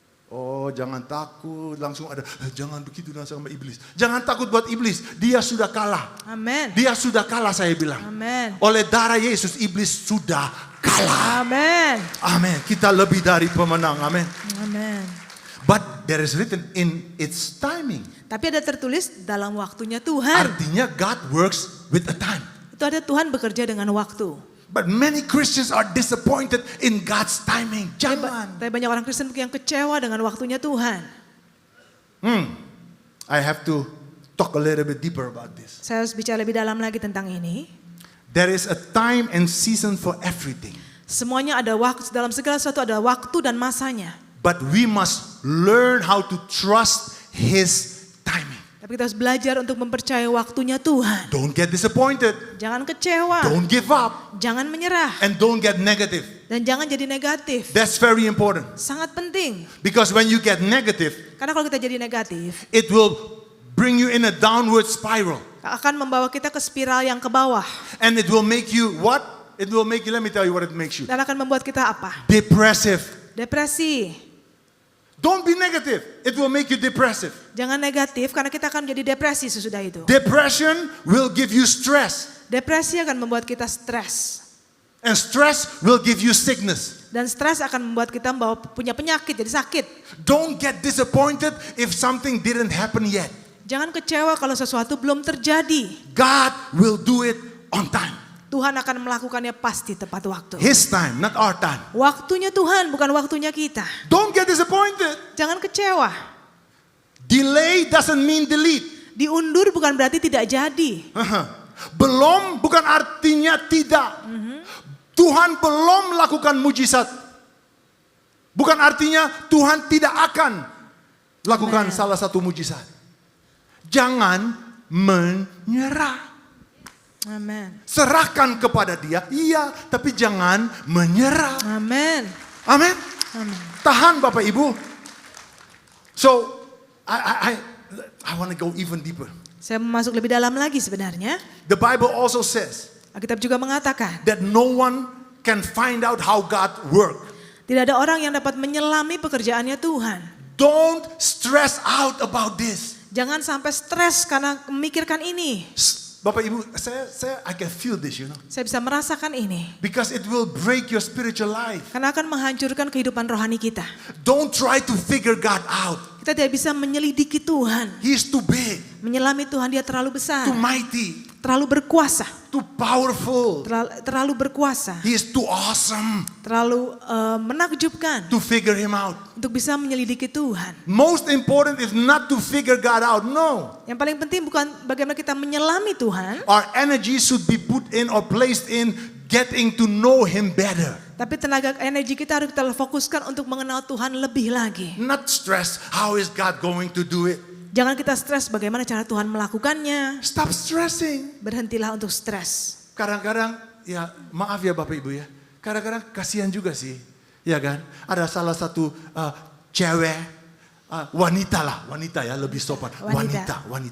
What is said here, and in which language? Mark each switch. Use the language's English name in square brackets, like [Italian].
[Indonesian] Oh, jangan takut, langsung ada, jangan begitu sama iblis. Jangan takut buat iblis, dia sudah kalah. Amin. Dia sudah kalah, saya bilang. Amin. Oleh darah Yesus, iblis sudah kalah. Amin. Amin. Kita lebih dari pemenang. Amin. Amin. [English] But there is written in its timing. [Indonesian] Tapi ada tertulis dalam waktunya Tuhan. Artinya [English] God works with a time. [Indonesian] Itu ada Tuhan bekerja dengan waktu. [English] But many Christians are disappointed in God's timing. [Indonesian] Jangan. Tapi banyak orang Kristen yang kecewa dengan waktunya Tuhan. [English] I have to talk a little bit deeper about this. [Indonesian] Saya harus bicara lebih dalam lagi tentang ini. [English] There is a time and season for everything. [Indonesian] Semuanya ada waktu, dalam segala sesuatu ada waktu dan masanya. [English] But we must learn how to trust His timing. [Indonesian] Tapi kita harus belajar untuk mempercayai waktunya Tuhan. [English] Don't get disappointed. [Indonesian] Jangan kecewa. [English] Don't give up. [Indonesian] Jangan menyerah. [English] And don't get negative. [Indonesian] Dan jangan jadi negatif. [English] That's very important. [Indonesian] Sangat penting. [English] Because when you get negative, [Indonesian] Karena kalau kita jadi negatif, [English] it will bring you in a downward spiral. [Indonesian] akan membawa kita ke spiral yang ke bawah. [English] And it will make you what? It will make you, let me tell you what it makes you. [Indonesian] Dan akan membuat kita apa? [English] Depressive. [Indonesian] Depresi. [English] Don't be negative. It will make you depressive. [Indonesian] Jangan negatif karena kita akan menjadi depresi sesudah itu. [English] Depression will give you stress. [Indonesian] Depresi akan membuat kita stres. [English] And stress will give you sickness. [Indonesian] Dan stres akan membuat kita punya penyakit, jadi sakit. [English] Don't get disappointed if something didn't happen yet. [Indonesian] Jangan kecewa kalau sesuatu belum terjadi. [English] God will do it on time. [Indonesian] Tuhan akan melakukannya pasti tepat waktu. [English] His time, not our time. [Indonesian] Waktunya Tuhan, bukan waktunya kita. [English] Don't get disappointed. [Indonesian] Jangan kecewa. [English] Delay doesn't mean delete. [Indonesian] Diundur bukan berarti tidak jadi. Belum bukan artinya tidak. Tuhan belum melakukan mujizat. Bukan artinya Tuhan tidak akan lakukan salah satu mujizat. Jangan menyerah. Amin. Serahkan kepada Dia, iya, tapi jangan menyerah. Amin. Amin. Amin. Tahan Bapak Ibu. [English] So, I want to go even deeper. [Indonesian] Saya mau masuk lebih dalam lagi sebenarnya. [English] The Bible also says [Indonesian] Alkitab juga mengatakan, [English] that no one can find out how God works. [Indonesian] tidak ada orang yang dapat menyelami pekerjaannya Tuhan. [English] Don't stress out about this. [Indonesian] Jangan sampai stres karena memikirkan ini. Bapak Ibu, [English] I can feel this, [Indonesian] Saya bisa merasakan ini. [English] Because it will break your spiritual life. [Indonesian] Karena akan menghancurkan kehidupan rohani kita. [English] Don't try to figure God out. [Indonesian] Kita tidak bisa menyelidiki Tuhan. [English] He is too big, [Indonesian] Menyelami Tuhan, dia terlalu besar. [English] too mighty, [Indonesian] Terlalu berkuasa. [English] too powerful. [Indonesian] Terlalu berkuasa. [English] He is too awesome [Indonesian] Terlalu menakjubkan. [English] to figure Him out. [Indonesian] Untuk bisa menyelidiki Tuhan. [English] Most important is not to figure God out. No. [Indonesian] Yang paling penting bukan bagaimana kita menyelami Tuhan. [English] Our energy should be put in or placed in getting to know Him better. [Indonesian] Tapi tenaga energi kita harus kita fokuskan untuk mengenal Tuhan lebih lagi. [English] Not stress, how is God going to do it? [Indonesian] Jangan kita stres bagaimana cara Tuhan melakukannya. [English] Stop stressing. [Indonesian] Berhentilah untuk stres. Kadang-kadang, ya maaf ya Bapak Ibu ya. Kadang-kadang kasihan juga sih. Ya kan? Ada salah satu cewek, wanita ya lebih sopan. Wanita.